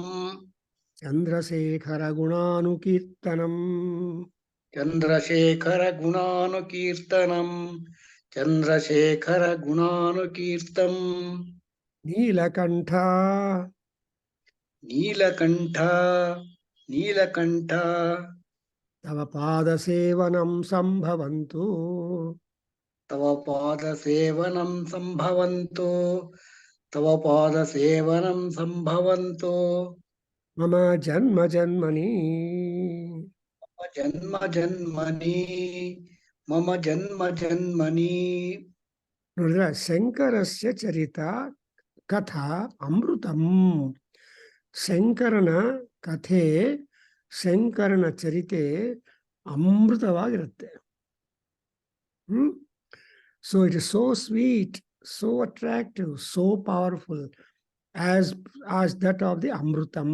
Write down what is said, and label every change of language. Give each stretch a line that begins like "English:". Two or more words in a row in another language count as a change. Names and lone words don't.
Sanskrit: ಚಂದ್ರಶೇಖರ ಗುಣಾನುಕೀರ್ತನಂ. ಚಂದ್ರಶೇಖರ ಗುಣಾನುಕೀರ್ತನಂ. ಚಂದ್ರಶೇಖರ ಗುಣಾನುಕೀರ್ತಂ. ನೀಲಕಂಠ. ನೀಲಕಂಠ. ನೀಲಕಂಠ. ತವ ಪಾದ ಸೇವನಂ ಸಂಭವಂತು. ತವ ಪಾದ ಸೇವನಂ ಸಂಭವಂತು. ತವ ಪಾದ ಸೇವನಂ ಸಂಭವಂತು. ಮಮ ಜನ್ಮ ಜನ್ಮನಿ. ಜನ್ಮ ಜನ್ಮನಿ. ಮಮ ಜನ್ಮ ಜನ್ಮನಿ. ನೋಡಿದ್ರ, ಶಂಕರಸ್ಯ ಚರಿತ ಕಥಾ ಅಮೃತಂ.
Kannada: ಶಂಕರನ ಕಥೆ, ಶಂಕರನ ಚರಿತೆ ಅಮೃತವಾಗಿರುತ್ತೆ.
English: so it is so sweet, so attractive, so powerful as that of the ಅಮೃತಂ.